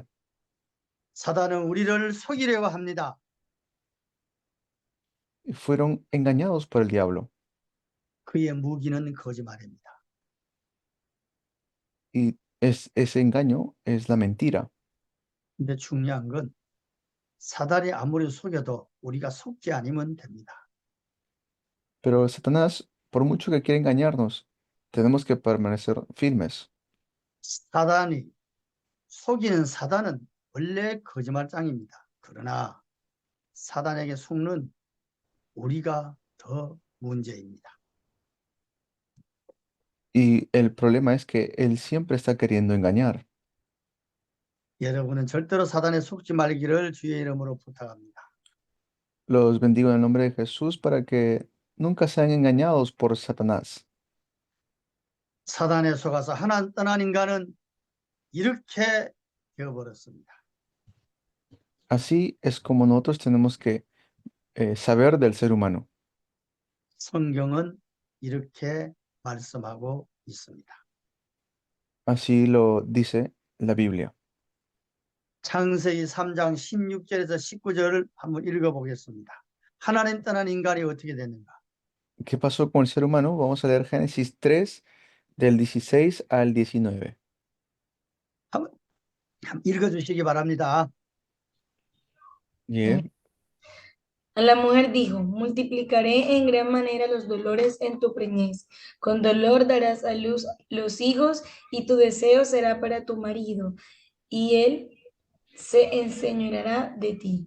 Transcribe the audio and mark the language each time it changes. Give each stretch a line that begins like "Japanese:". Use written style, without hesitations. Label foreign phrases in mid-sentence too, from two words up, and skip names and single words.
Korean: 사단은 우리를 속이려고 합니다.
Spanish: Fueron engañados por el diablo.
Korean: 그의 무기는 거짓말입니다.
Spanish: Y ese engaño es la mentira.
Korean: 근데 중요한 건 사단이 아무리 속여도 우리가 속지 않으면 됩니다.
Spanish: Pero Satanás, por mucho que quiera engañarnos, tenemos que permanecer firmes.
Korean: 사단이 속이는 사단은 원래 거짓말장입니다. 그러나 사단에게 속는 우리가 더 문제입니다.
Spanish: Y el problema es que él siempre está queriendo engañar.
Korean: 여러분은 절대로 사단에 속지 말기를 주의 이름으로 부탁합니다.
Spanish: Los bendigo en el nombre de Jesús para que nunca sean engañados por Satanás.
Korean: 사단에 속아서 하나님 떠난 인간은 이렇게 되어버렸습니다.
Spanish: Así es como nosotros tenemos que saber del ser humano.
Korean: 성경은 이렇게 말씀하고 있습니다.
Spanish: Así lo dice la Biblia.
Korean: 창세기 3장 16절에서 19절을 한번 읽어보겠습니다. 하나님 떠난 인간이 어떻게 됐는가?
Spanish: ¿Qué pasó con el ser humano? Vamos a leer Génesis 3, del 16 al 19.
Korean: 한번 읽어주시기 바랍니다. Yeah.
Spanish: A la mujer dijo, multiplicaré en gran manera los dolores en tu preñez. Con dolor darás a luz los hijos y tu deseo será para tu marido y él se enseñoreará de ti.